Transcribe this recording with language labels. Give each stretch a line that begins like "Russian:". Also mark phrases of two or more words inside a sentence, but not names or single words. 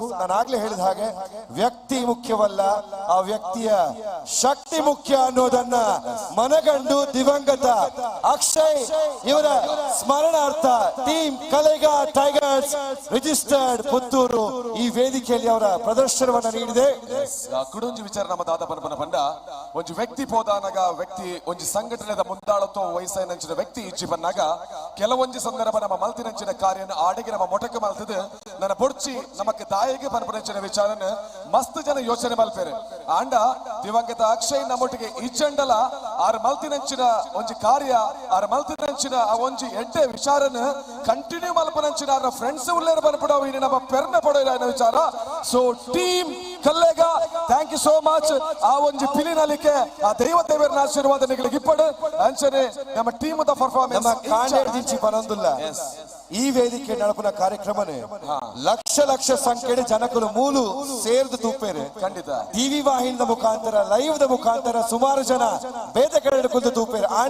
Kannada: ನಾನು ಆಗ್ಲೇ ಹೇಳಿದ ಹಾಗೆ ವ್ಯಕ್ತಿ ಮುಖ್ಯವಲ್ಲ, ಆ ವ್ಯಕ್ತಿಯ ಶಕ್ತಿ ಮುಖ್ಯ ಅನ್ನೋದನ್ನ ಮನಗಂಡು ದಿವಂಗತ ಅಕ್ಷಯ್ ಇವರ ಸ್ಮರಣಾರ್ಥ ಟೀಮ್ ಕಲೆಗ ಟೈಗರ್ಸ್ ರಿಜಿಸ್ಟರ್ಡ್ ಪುತ್ತೂರು ಈ ವೇದಿಕೆಯಲ್ಲಿ ಅವರ ಪ್ರದರ್ಶನವನ್ನ ನೀಡಿದೆ.
Tulu: ಕುಡೊಂಜಿ ವಿಚಾರ ನಮ್ಮ ದಾದ ಪನ್ಪನ ಪಂಡ ಒಂಜಿ ವ್ಯಕ್ತಿ ಪೋದಾನಾಗ ವ್ಯಕ್ತಿ ಒಂಜಿ ಸಂಘಟನೆದ ಮುಂದಾಳತ್ವ ವಯಸ್ಸಿನಂಚಿನ ವ್ಯಕ್ತಿ ಇಚ್ಚಿ ಬಂದಾಗ ಕೆಲವೊಂಜಿ ಸಂದರ್ಭ ನಮ್ಮ ಮಲ್ತಿನಂಚಿನ ಕಾರ್ಯ ಆಡಿಗೆ ನಮ್ಮ ಮೊಟಕ ಮಲ್ತದ ನನ್ನ ಬೊಡ್ಚಿ ನಮಕ್ ದಾಯಿಗೆ ಪನ್ಪನಂಚಿನ ವಿಚಾರನ ಮಸ್ತ್ ಜನ ಯೋಚನೆ ಮಲ್ಪೇರೆ. ಆಂಡ ದಿವಂಗತ ಅಕ್ಷಯ್ ನಮ್ಮೊಟ್ಟಿಗೆ ಇಚ್ಚಂಡಲ ಆರ್ ಮಲ್ತಿನಂಚಿನ ಒಂಜಿ ಕಾರ್ಯ ಆರ್ ಮಲ್ತಿನಂಚಿನ ಆ ಒಂಜಿ ಎಡ್ಡೆ ವಿಚಾರನ ಕಂಟಿನ್ಯೂ ಮಲ್ಪನಂಚಿನ ಆರ್ ಫ್ರೆಂಡ್ಸ್ ಉಳ್ಳೇರ ಪನ್ಪಡೋ ಇನ್ನು ನಮ್ಮ ಪೆರ್ನ ಪಡೋ ವಿಚಾರ.
English: so Team Kallega thank you so much.
Tulu: ಆ ಒಂಜಿ ಪಿಲಿನಲಿಕ್ಕೆ ಆ ದೈವ ದೇವರ ಆಶೀರ್ವಾದ ನಿಗಳಿಗೆ ಇಪ್ಪಡು ಅಂಚನೆ ನಮ್ಮ ಟೀಮ್ ದ ಪರ್ಫಾರ್ಮೆನ್ಸ್ ಬರಂದಿಲ್ಲ. ಈ ವೇದಿಕೆ ನಡಪನ ಕಾರ್ಯಕ್ರಮನೆ ಲಕ್ಷ ಲಕ್ಷ ಸಂಖ್ಯೆಯ ಜನಕಲು ಮೂಲು ಸೇರ್ದು ತೂಪೇರೆ. ಖಂಡಿತ ಟಿವಿ ವಾಹಿನಿಯ ಮುಖಾಂತರ ಲೈವ್ ದ ಮುಖಾಂತರ ಸುಮಾರು ಜನ ಬೇದ ಕಡೆ ಕುಂತು ತೂಪೇರೆ.